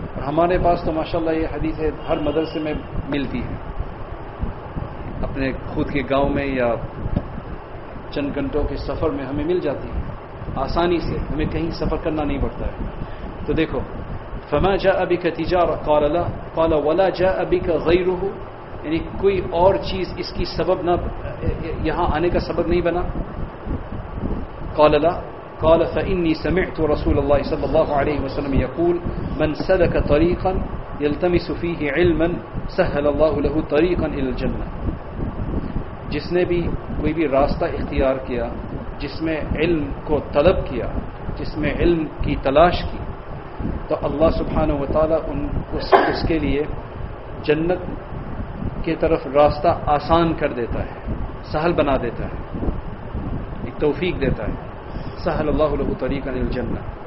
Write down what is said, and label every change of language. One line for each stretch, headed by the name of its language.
Urdu: ہمارے پاس تو ماشاءاللہ یہ حدیث ہے ہر مدرسے میں ملتی ہے, اپنے خود کے گاؤں میں یا چند گھنٹوں کے سفر میں ہمیں مل جاتی ہے آسانی سے, ہمیں کہیں سفر کرنا نہیں پڑتا ہے. تو دیکھو,
Arabic: فما جاء بك تجارة قال لا قال ولا جاء بك غيره,
Urdu: یعنی کوئی اور چیز اس کی سبب نہ, یہاں آنے کا سبب نہیں بنا.
Arabic: قال لا قال فإني سمعت رسول الله صلى الله عليه وسلم يقول من سلك طريقا يلتمس فيه علما سهل الله له طريقا الى الجنه.
Urdu: جس نے بھی کوئی بھی راستہ اختیار کیا جس میں علم کو طلب کیا, جس میں علم کی تلاش کی, تو اللہ سبحانہ و تعالیٰ اس کے لیے جنت کی طرف راستہ آسان کر دیتا ہے, سہل بنا دیتا ہے, توفیق دیتا ہے,
Arabic: سہل اللہ لہ طریقہ للجنہ.